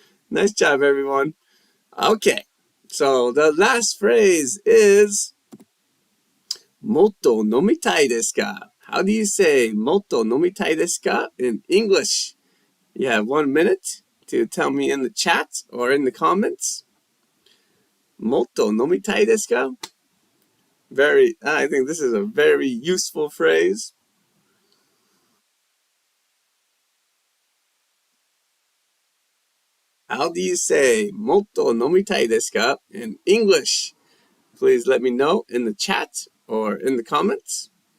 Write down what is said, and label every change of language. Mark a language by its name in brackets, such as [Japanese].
[English] Nice job, everyone. Okay, so the last phrase is [Japanese] もっと飲みたいですか? [English] How do you say [Japanese] もっと飲みたいですか [English] in English? You have 1 minute to tell me in the chat or in the comments. [Japanese] もっと飲みたいですか? [English] I think this is a very useful phrase. How do you say [Japanese] もっと飲みたいですか [English] in English? Please let me know in the chat or in the comments.